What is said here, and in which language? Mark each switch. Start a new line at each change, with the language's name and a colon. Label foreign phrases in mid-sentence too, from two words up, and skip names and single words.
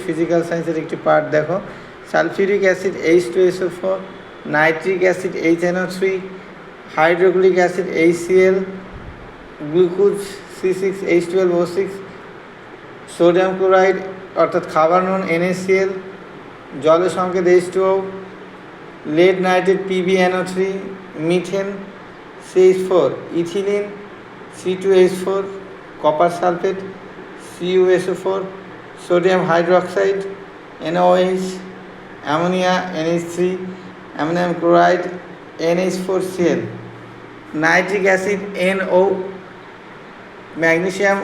English: physical science's
Bangla: একটি পার্ট দেখো।
English: sulfuric acid
Bangla: H2SO4,
English: nitric acid
Bangla: HNO3,
English: hydrochloric acid
Bangla: HCl, গ্লুকোজ C6H12O6,
English: sodium chloride
Bangla: অর্থাৎ খাবার নুন NaCl, জলের
English: সংকেত H2O, lead nitrate PbNO3, মিথেন CH4, ইথিলিন C2H4, copper sulfate CuSO4, sodium hydroxide NaOH, ammonia NH3, ammonium chloride NH4Cl, nitric acid NO, magnesium